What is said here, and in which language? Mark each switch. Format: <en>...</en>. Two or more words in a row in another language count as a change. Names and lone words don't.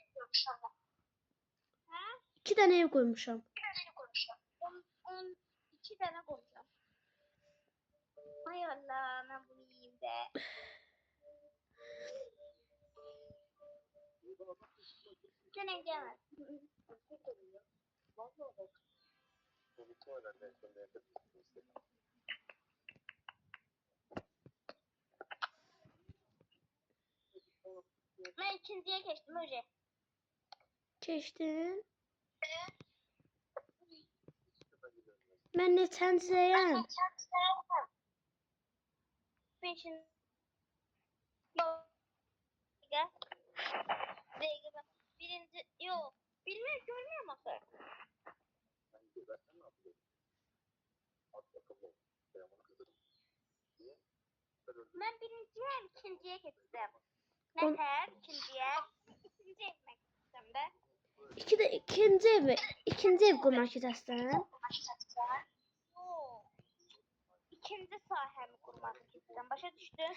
<az>Hə? 2 dənə ev qoymuşam. 12 dənə qoyacağım. Ay Allah, mən bunu yiyeyim də. Sənə gəlmez.</az> <tr>Ben ikinciye geçtim öyle.</tr> <az>Keçdin? Mən neçənciyəm? Beşinci.</az> <tr>Dəqiqə. Dəqiqə bak. Birinci yok. Bilmiyorum görmüyorum akı.</tr> <az>Ben birinciyəm, ikinciyə keçdim.</az> <tr>Nətər? İkinciyə. İkinci evime gittim de.</tr> <az>İkinci ev qurmaq istəsən?</az> <tr>Yok.</tr> <az>İkinci sahəmi qurmaq istəyirəm. Başa düşdün?</az>